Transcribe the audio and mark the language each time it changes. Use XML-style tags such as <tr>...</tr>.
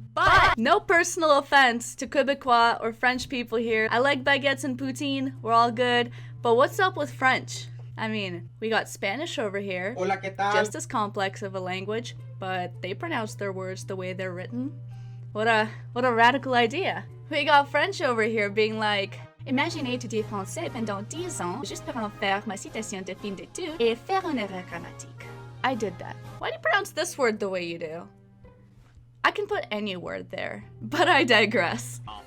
<en>But no personal offense to Quebecois or French people here. I like baguettes and poutine, we're all good. But what's up with French? I mean, we got Spanish over here,</en> <es>Hola, ¿qué tal?</es> <en>just as complex of a language, but they pronounce their words the way they're written. What a radical idea. We got French over here being like,</en> <fr>imaginez étudier français pendant 10 ans juste pour en faire ma citation de fin d'études et faire une erreur grammatique.</fr> <en>I did that. Why do you pronounce this word the way you do? I can put any word there, but I digress.</en>